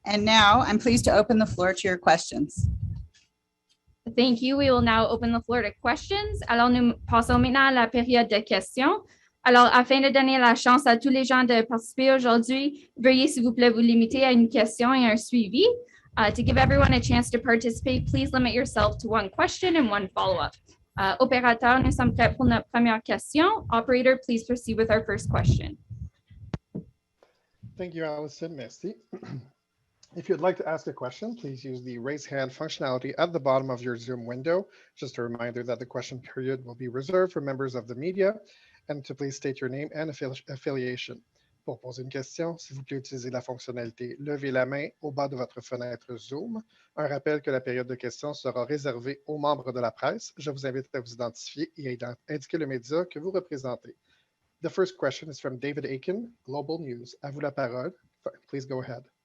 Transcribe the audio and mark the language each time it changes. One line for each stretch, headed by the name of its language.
English: And now I'm pleased to open the floor to your questions. Thank you. We will now open the floor to questions.
French: Alors, nous passons maintenant à la période de questions. Alors, afin de donner la chance à tous les gens de participer aujourd'hui, veuillez, s'il vous plaît, vous limiter à une question et un suivi.
English: To give everyone a chance to participate, please limit yourself to one question and one follow-up.
French: Opérateur, nous sommes prêts pour notre première question.
English: Operator, please proceed with our first question. Thank you, Allison. Merci. If you'd like to ask a question, please use the raise hand functionality at the bottom of your Zoom window. Just a reminder that the question period will be reserved for members of the media, and to please state your name and affiliation.
French: Pour poser une question, s'il vous plaît, utilisez la fonctionnalité « Levez la main » au bas de votre fenêtre Zoom. Un rappel que la période de questions sera réservée aux membres de la presse. Je vous invite à vous identifier et à indiquer le média que vous représentez.
English: The first question is from David Aiken, Global News.
French: À vous la parole.
English: Please go ahead.